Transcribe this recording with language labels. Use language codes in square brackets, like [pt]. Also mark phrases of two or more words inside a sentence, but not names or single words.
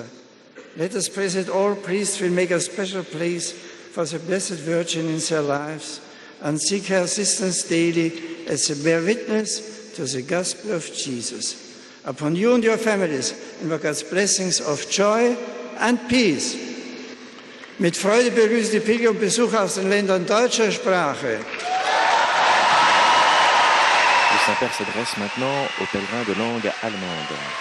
[en] Let us pray that all priests will make a special place for the Blessed Virgin in their lives and seek her assistance daily as they bear witness to the gospel of Jesus. Upon you and your families invoke God's blessings of joy and peace. [de] Mit Freude begrüßt die Pilger und Besucher aus den Ländern deutscher Sprache. [fr] Le Saint-Père s'adresse maintenant aux pèlerins de langue allemande.